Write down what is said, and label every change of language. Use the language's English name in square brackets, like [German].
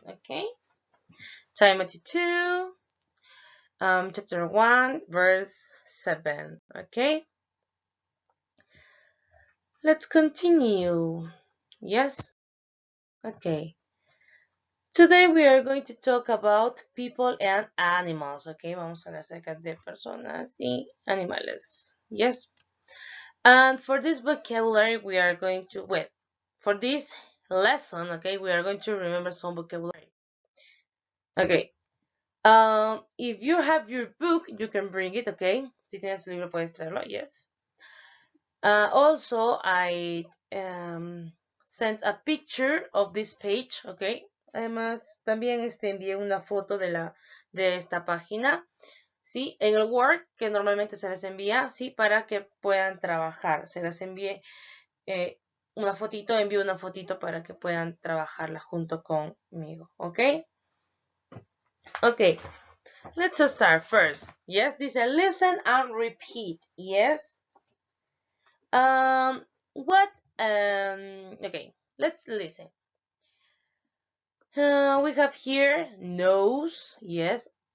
[English] Okay? Timothy 2, chapter 1, verse 7. Okay? Let's continue. Yes? Okay. Today we are going to talk about people and animals. Okay? [Spanish] Vamos a hablar acerca de personas y animales. [English] Yes? And for this vocabulary, we are going to, for this lesson, we are going to remember some vocabulary. Okay. If you have your book, you can bring it, okay? [Spanish] Si tienes el libro, puedes traerlo, yes. [English] Also, I sent a picture of this page, okay? [Spanish] Además, también envié una foto de esta página, ¿sí? En el Word, que normalmente se les envía, ¿sí? Para que puedan trabajar. Se les envié envío una fotito para que puedan trabajarla junto conmigo, ¿ok? [English] Okay, let's start first. Yes, this is listen and repeat. Yes. What? Okay, let's listen. We have here nose. Yes.